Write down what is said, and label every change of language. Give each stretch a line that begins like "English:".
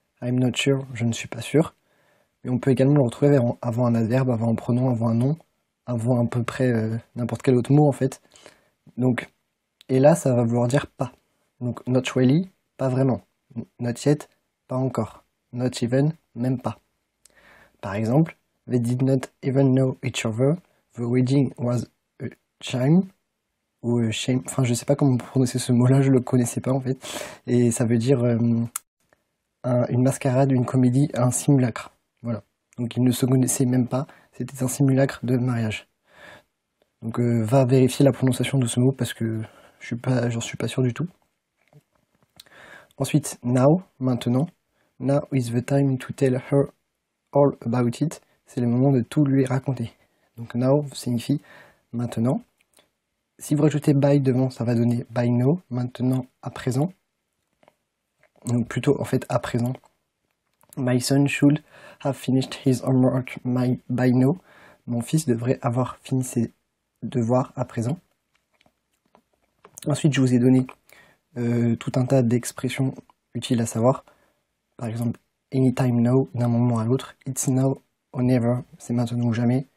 English: I'm not sure,
French: je ne suis pas sûr. Mais on peut également le retrouver avant un adverbe, avant un pronom, avant un nom, avant à peu près n'importe quel autre mot en fait. Donc, et là ça va vouloir dire pas. Donc
English: not really,
French: pas vraiment.
English: Not yet,
French: pas encore.
English: Not even,
French: même pas. Par exemple,
English: they did not even know each other. The wedding was a shame. Ou a shame.
French: Enfin, je sais pas comment prononcer ce mot-là, je le connaissais pas en fait. Et ça veut dire une mascarade, une comédie, un simulacre. Voilà. Donc ils ne se connaissaient même pas. C'était un simulacre de mariage. Donc va vérifier la prononciation de ce mot parce que j'en suis pas sûr du tout. Ensuite, now, maintenant.
English: Now is the time to tell her all about it.
French: C'est le moment de tout lui raconter. Donc now signifie maintenant. Si vous rajoutez by devant, ça va donner by now, maintenant, à présent. Donc plutôt en fait à présent.
English: My son should have finished his homework by now.
French: Mon fils devrait avoir fini ses devoirs à présent. Ensuite, je vous ai donné tout un tas d'expressions utiles à savoir. Par exemple,
English: anytime now,
French: d'un moment à l'autre.
English: It's now or never,
French: c'est maintenant ou jamais.